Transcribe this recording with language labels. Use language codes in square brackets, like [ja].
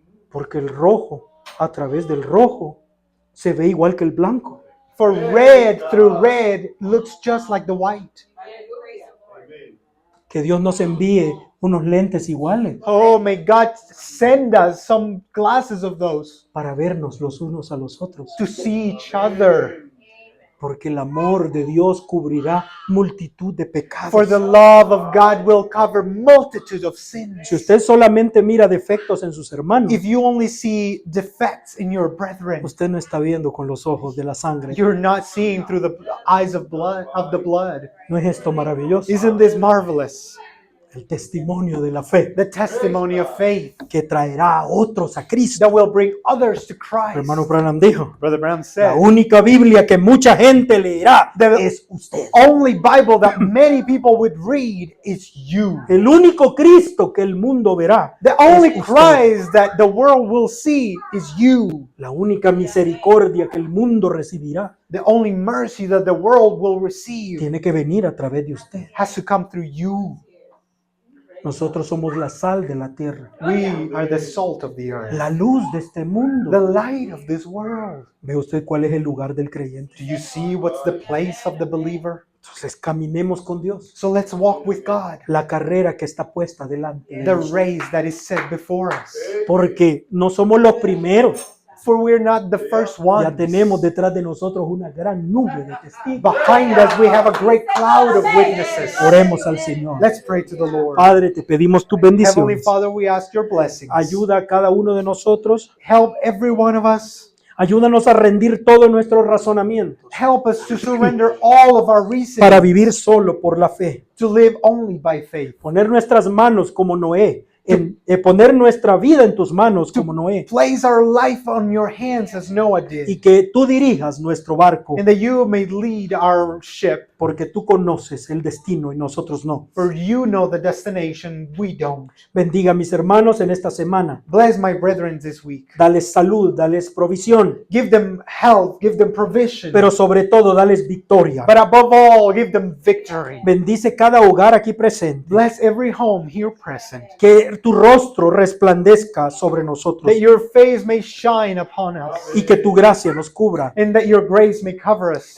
[es] Porque el rojo, a través del rojo, se ve igual que el blanco. [en] For red through red looks just like the white. [es] Que Dios nos envíe unos lentes iguales [en] Oh, may God send us some glasses of those [es] para vernos los unos a los otros. [en] to see each other. [es] Porque el amor de Dios cubrirá multitud de pecados. [en] For the love of God will cover multitude of sins. [es] Si usted solamente mira defectos en sus hermanos, [en] If you only see defects in your brethren, [es] usted no está viendo con los ojos de la sangre. [en] you're not seeing through the eyes of the blood. [es] ¿No es esto maravilloso? [en] Isn't this marvelous? [es] El testimonio de la fe [en] The testimony of faith [es] que traerá a otros a Cristo. [en] that will bring others to Christ. [es] Hermano Branham dijo, [en] Brother Brown [es] la [en] said, [es] única Biblia que mucha gente leerá [en] The- [es] es usted. [en] only Bible that many people would read is you. [es] El único Cristo que el mundo verá [en] The only [es] es usted. [en] Christ that the world will see is you. [es] La única misericordia que el mundo recibirá [en] The only mercy that the world will receive [es] tiene que venir a través de usted. [en] has to come through you. [es] Nosotros somos la sal de la tierra, [en] We are the salt of the earth, [es] la luz de este [en] the [es] mundo. [en] light of this world. [es] ¿Ve usted cuál es el lugar del creyente? [en] Do you see what's the place of the believer? [es] Entonces caminemos con Dios. [en] So let's walk with God. [es] La carrera que está puesta delante de [en] The [es] nosotros. [en] race that is set before us. [es] Porque no somos los primeros. [en] For we're not the first ones. [es] Ya tenemos detrás de nosotros una gran nube de testigos. [en] Behind us, we have a great cloud of witnesses. [es] Oremos al Señor. [en] Let's pray to the Lord. [es] Padre, te pedimos tus [en] Heavenly [es] bendiciones. [en] Father, we ask your blessings. [es] Ayuda a cada uno de nosotros. [en] Help every one of us. [es] Ayúdanos a rendir todos nuestros razonamientos [en] Help us to surrender all of our [es] para [en] reasons [es] vivir solo por la fe. [en] to live only by faith. [es] Poner nuestras manos como Noé. Poner nuestra vida en tus manos como Noé. [en] Place our life on your hands as Noah did. [es] Y que tú dirijas nuestro barco. [en] And that you may lead our ship. [es] Porque tú conoces el destino y nosotros no. [en] For you know the destination, we don't. [es] Bendiga a mis hermanos en esta semana. [en] Bless my brethren this week. [es] Dales salud, dales provisión. [en] Give them health, give them provision. [es] Pero sobre todo, dales victoria. [en] But above all, give them victory. [es] Bendice cada hogar aquí presente. [en] Bless every home here present. [es] Que tu rostro resplandezca sobre nosotros. [en] That your face may shine upon us. [es] Y que tu gracia nos cubra. [en] And that your grace may cover us.